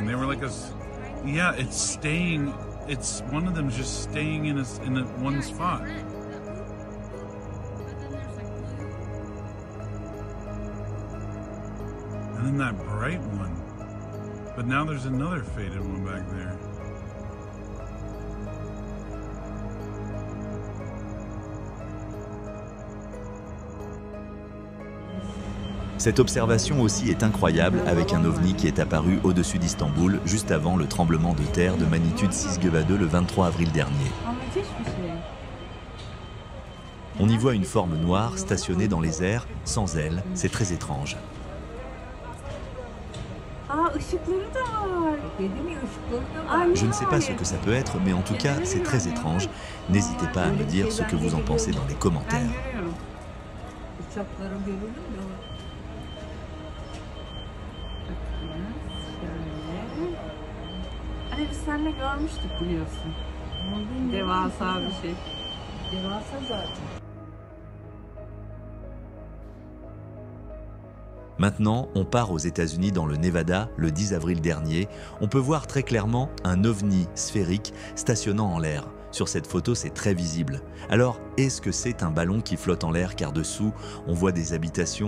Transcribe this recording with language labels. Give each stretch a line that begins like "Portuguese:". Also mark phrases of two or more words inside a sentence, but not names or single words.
English: They were like yeah, it's staying. It's one of them's just staying in one spot. And then that bright one. But now there's another faded one back there.
French: Cette observation aussi est incroyable avec un ovni qui est apparu au-dessus d'Istanbul juste avant le tremblement de terre de magnitude 6,2 le 23 avril dernier. On y voit une forme noire stationnée dans les airs, sans ailes, c'est très étrange. Je ne sais pas ce que ça peut être, mais en tout cas, c'est très étrange. N'hésitez pas à me dire ce que vous en pensez dans les commentaires.
Turkish: Hani biz seninle görmüştük biliyorsun. Devasa bir şey. Devasa zaten.
French: Maintenant, on part aux États-Unis dans le Nevada le 10 avril dernier. On peut voir très clairement un ovni sphérique stationnant en l'air. Sur cette photo, c'est très visible. Alors, est-ce que c'est un ballon qui flotte en l'air car dessous, on voit des habitations?